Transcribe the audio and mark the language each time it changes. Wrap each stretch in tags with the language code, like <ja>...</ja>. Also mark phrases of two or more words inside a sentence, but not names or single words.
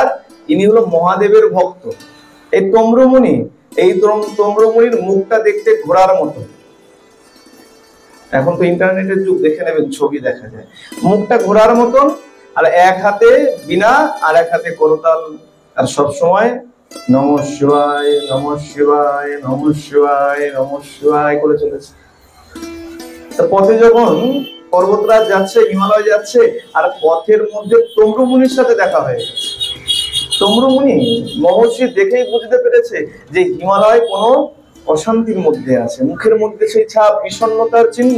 <bn>ইনি হলো মহাদেবের ভক্ত। এই তম্র মুনি, এই তম্র মুনির মুখটা দেখতে ঘোড়ার মতো। এখন তো ইন্টারনেটের যুগ, দেখে নেবেন, ছবি দেখা যায়। মুখটা ঘোড়ার মতন, আর এক হাতে বীণা আর এক হাতে করতাল, আর সব সময় নমঃ শিবায় নমঃ শিবায় নমঃ শিবায় নমঃ শিবায় করে চলেছে। তো পথে যখন পর্বতরাজ যাচ্ছে, হিমালয় যাচ্ছে, আর পথের মধ্যে তম্র মুনির সাথে দেখা হয়ে গেছে। তম্র মুনি মহর্ষি দেখেই বুঝতে পেরেছে যে হিমালয় কোনো অশান্তির মধ্যে আছে, মুখের মধ্যে সেই ছাপ, বিষণ্ণতার চিহ্ন।</bn>